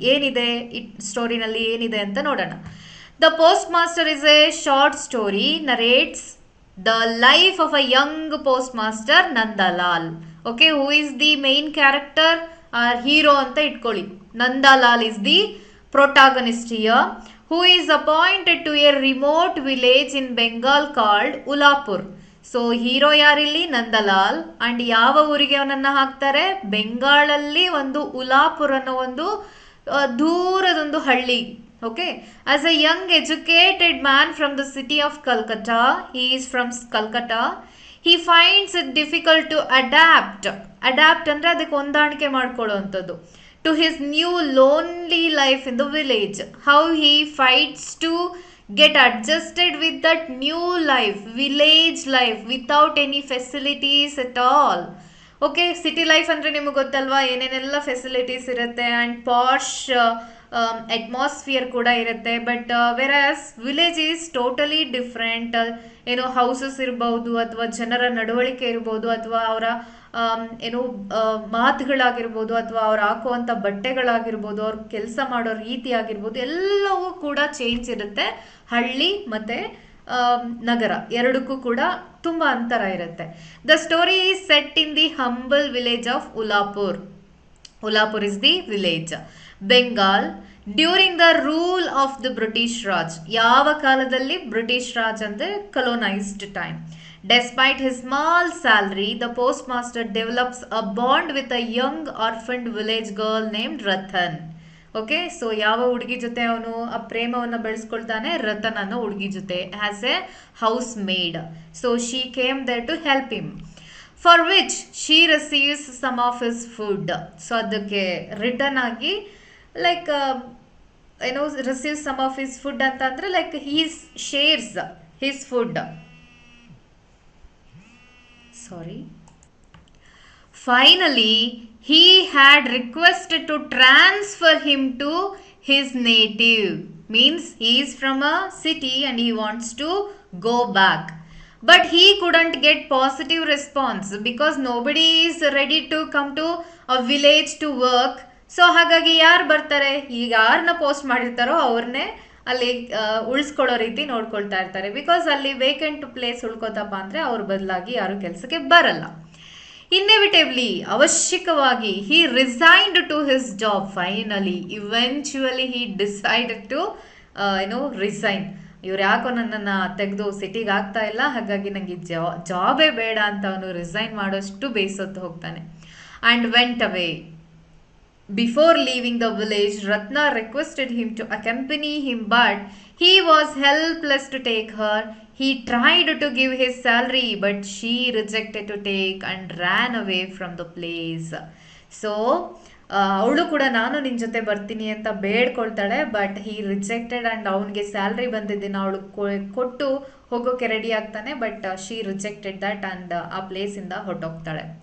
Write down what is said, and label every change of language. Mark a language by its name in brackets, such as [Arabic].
[Kannada] ಏನಿದೆ ಸ್ಟೋರಿನಲ್ಲಿ ಏನಿದೆ ಅಂತ ನೋಡೋಣ. [English] The Postmaster is a short story, narrates the life of a young postmaster, Nandalal. Okay, who is the main character or hero [Kannada] ಅಂತ ಇಟ್ಕೊಳ್ಳಿ. [English] Nandalal is the protagonist here, who is appointed to a remote village in Bengal called Ulapur. [Kannada] So hero ಯಾರಿಲ್ಲಿ? Nandalal. And ಯಾವ ಊರಿಗೆ ಅವನನ್ನ ಹಾಕ್ತಾರೆ? ಬೆಂಗಾಳಲ್ಲಿ ಒಂದು ಉಲಾಪುರ್ ಅನ್ನೋ ಒಂದು ದೂರದೊಂದು ಹಳ್ಳಿ. [English] Okay, as a young educated man from the city of Calcutta, he is from Calcutta. He finds it difficult to adapt [Kannada] ಅಂದರೆ ಅದಕ್ಕೆ ಹೊಂದಾಣಿಕೆ ಮಾಡ್ಕೊಳ್ಳುವಂಥದ್ದು. [English] To his new lonely life in the village. How he fights to get adjusted with that new life, village life, without any facilities at all. [Kannada] Okay, city life ಅಂದರೆ ನಿಮಗೆ ಗೊತ್ತಲ್ವಾ ಏನೇನೆಲ್ಲ facilities ಇರುತ್ತೆ [English] and posh atmosphere [Kannada] ಕೂಡ ಇರುತ್ತೆ. [English] But versus village is totally different. [Kannada] ಏನೋ houses ಇರ್ಬೋದು, ಅಥವಾ ಜನರ ನಡವಳಿಕೆ ಇರ್ಬೋದು, ಅಥವಾ ಅವರ ಏನು ಮಾತುಗಳಾಗಿರ್ಬೋದು, ಅಥವಾ ಅವ್ರು ಹಾಕುವಂಥ ಬಟ್ಟೆಗಳಾಗಿರ್ಬೋದು, ಅವ್ರ ಕೆಲಸ ಮಾಡೋ ರೀತಿ ಆಗಿರ್ಬೋದು, ಎಲ್ಲವೂ ಕೂಡ ಚೇಂಜ್ ಇರುತ್ತೆ. ಹಳ್ಳಿ ಮತ್ತು ನಗರ ಎರಡಕ್ಕೂ ಕೂಡ ತುಂಬ ಅಂತರ ಇರುತ್ತೆ. [English] The story is set in the humble village of Ulapur. Ulapur is the village, Bengal, during the rule of the British Raj. [Kannada] ಯಾವ ಕಾಲದಲ್ಲಿ? ಬ್ರಿಟಿಷ್ ರಾಜ್ ಅಂದರೆ ಕಲೋನೈಸ್ಡ್ time. [English] Despite his small salary, the postmaster develops a bond with a young orphaned village girl named Ratan. [Kannada] Okay, so ಯಾವ ಹುಡುಗಿ ಜೊತೆ ಅವನು ಆ ಪ್ರೇಮವನ್ನು ಬೆಳೆಸ್ಕೊಳ್ತಾನೆ? ರತನ್ ಅನ್ನೋ ಹುಡುಗಿ ಜೊತೆ, [English] As a house maid. So she came there to help him, for which she receives some of his food. [Kannada] So ಅದಕ್ಕೆ [English] Return ಆಗಿ like ಏನೋ receive some of his food ಅಂತ ಅಂದರೆ like he's shares his food. Sorry. Finally, he had requested to transfer him to his native. Means he is from a city and he wants to go back. But he couldn't get positive response because nobody is ready to come to a village to work. [Kannada] So ಹಾಗಾಗಿ ಯಾರು ಬರ್ತಾರೆ? ಈಗ ಯಾರನ್ನ post ಮಾಡಿರ್ತಾರೋ ಅವ್ರನ್ನೇ ಅಲ್ಲಿ ಉಳಿಸ್ಕೊಳ್ಳೋ ರೀತಿ ನೋಡ್ಕೊಳ್ತಾ ಇರ್ತಾರೆ. ಬಿಕಾಸ್ ಅಲ್ಲಿ ವೇಕೆಂಟ್ ಪ್ಲೇಸ್ ಉಳ್ಕೋತಪ್ಪ ಅಂದರೆ ಅವ್ರ ಬದಲಾಗಿ ಯಾರು ಕೆಲಸಕ್ಕೆ ಬರಲ್ಲ. [English] inevitably, [Kannada] ಅವಶ್ಯಕವಾಗಿ, [English] he resigned to his job finally. Eventually he decided to resign. [Kannada] ಇವ್ರು ಯಾಕೋ ನನ್ನನ್ನು ತೆಗೆದು ಸಿಟಿಗೆ ಆಗ್ತಾ ಇಲ್ಲ, ಹಾಗಾಗಿ ನನಗೆ ಜಾಬೇ ಬೇಡ ಅಂತ ಅವನು ರಿಸೈನ್ ಮಾಡೋಷ್ಟು ಬೇಸತ್ತು ಹೋಗ್ತಾನೆ. [English] And went away. Before leaving the village, Ratna requested him to accompany him, but he was helpless to take her. He tried to give his salary, but she rejected to take and ran away from the place. [Kannada] So, ಅವಳು ಕೂಡ ನಾನು ನಿನ್ನ ಜೊತೆ ಬರ್ತೀನಿ ಅಂತ ಬೇಡ್ಕೊಳ್ತಾಳೆ, [English] but he rejected and [Kannada] ಅವನಿಗೆ salary ಬಂದಿದ್ದನ್ನು ಅವಳು ಕೊಟ್ಟು ಹೋಗೋಕೆ ರೆಡಿ ಆಗ್ತಾನೆ. [English] but she rejected that and [Kannada] ಆ ಪ್ಲೇಸಿಂದ ಹೊರಟೋಗ್ತಾಳೆ.